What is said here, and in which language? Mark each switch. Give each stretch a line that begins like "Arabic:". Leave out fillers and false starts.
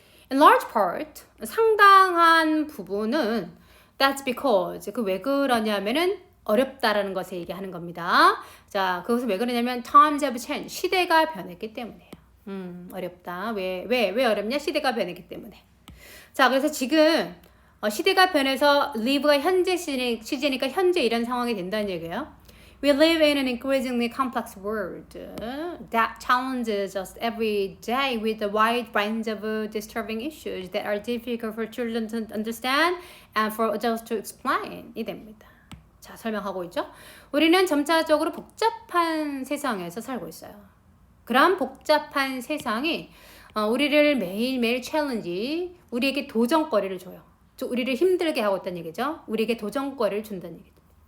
English: In large part,
Korean: 상당한 부분은
English: that's because
Korean: 그 왜 그러냐면은 어렵다라는 것을 얘기하는 겁니다. 자, 그것은 왜 그러냐면
English: times have changed.
Korean: 시대가 변했기 때문에요. 어렵다. 왜 어렵냐? 시대가 변했기 때문에. 자, 그래서 지금 시대가 변해서 live가 현재 시제니까 현재 이런 상황이 된다는 얘기예요.
English: We live in an increasingly complex world that challenges us every day with a wide range of disturbing issues that are difficult for children to understand and for adults to explain.
Korean: 이 됩니다. 자, 설명하고 있죠. 우리는 점차적으로 복잡한 세상에서 살고 있어요. 그런 복잡한 세상이 우리를 매일매일 챌린지, 우리에게 도전거리를 줘요. 우리를 힘들게 하고 있다는 얘기죠. 우리에게 도전거리를 준다는 얘기죠.